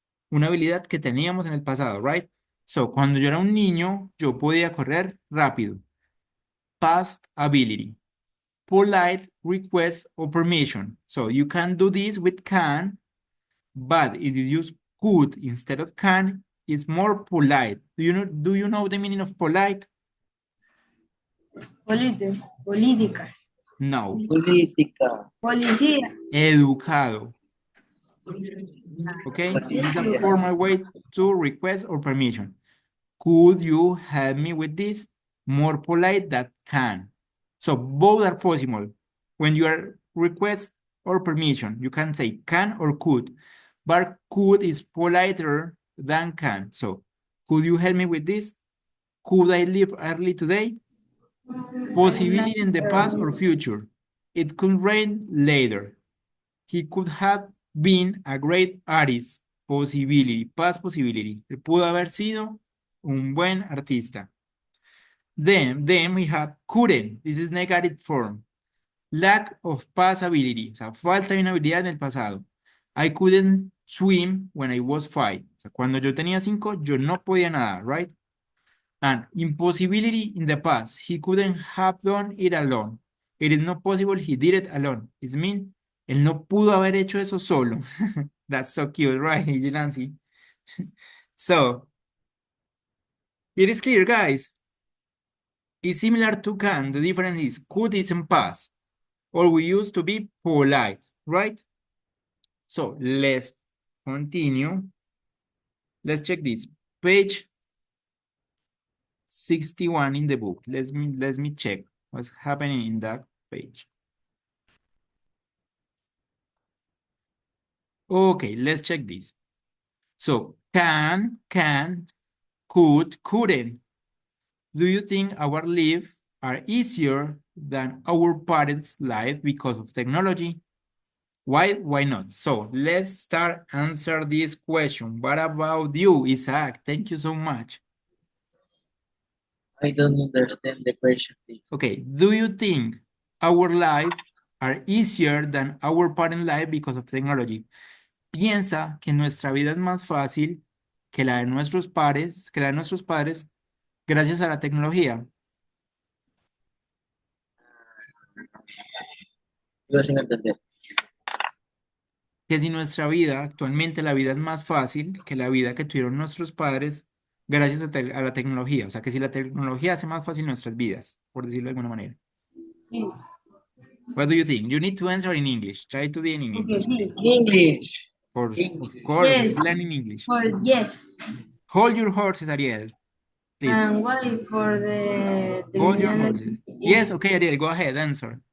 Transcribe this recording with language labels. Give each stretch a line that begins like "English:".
Spanish: Una habilidad que teníamos en el pasado, right? So, cuando yo era un niño, yo podía correr rápido.
English: Past ability. Polite request or permission. So, you can do this with can, but if you use could instead of can, it's more polite. Do you know the meaning of polite?
Spanish: Política. No. Política. Policía. Educado. Okay?
English: This is a formal way to request or permission. Could you help me with this? More polite than can. So both are possible. When you are request or permission, you can say can or could. But could is politer than can. So, could you help me with this? Could I leave early today? Possibility in the past or future. It could rain later. He could have been a great artist. Possibility, past possibility.
Spanish: Él pudo haber sido un buen artista.
English: Then we have couldn't. This is negative form. Lack of past ability.
Spanish: O sea, falta de una habilidad en el pasado.
English: I couldn't swim when I was 5.
Spanish: O sea, cuando yo tenía 5, yo no podía nadar, right?
English: And impossibility in the past. He couldn't have done it alone. It is not possible he did it alone. It means
Spanish: él no pudo haber hecho eso solo.
English: That's so cute, right, Nancy? So, it is clear, guys. It's similar to can. The difference is could isn't past. Or we used to be polite, right? So, let's continue. Let's check this. Page 61 in the book. Let me check what's happening in that page. Okay, let's check this. So, can, could, couldn't. Do you think our lives are easier than our parents' life because of technology? Why? Why not? So, let's start answer this question. What about you, Isaac? Thank you so much. I don't understand the question, please. Okay, do you think our lives are easier than our parent life because of technology?
Spanish: Piensa que nuestra vida es más fácil que la de nuestros padres, gracias a la tecnología. Yo sin entender. Que si nuestra vida, actualmente la vida es más fácil que la vida que tuvieron nuestros padres gracias a la tecnología. O sea, que si la tecnología hace más fácil nuestras vidas, por decirlo de alguna manera. Sí.
English: What do you think? You need to answer in English. Try to do it in Okay, English.
Spanish: sí.
English: English. Of English. course, Yes. learn in English. For yes. Hold your horses, Ariel. Please. And why for the Hold your technology horses. Yes, okay, Ariel, go ahead, answer.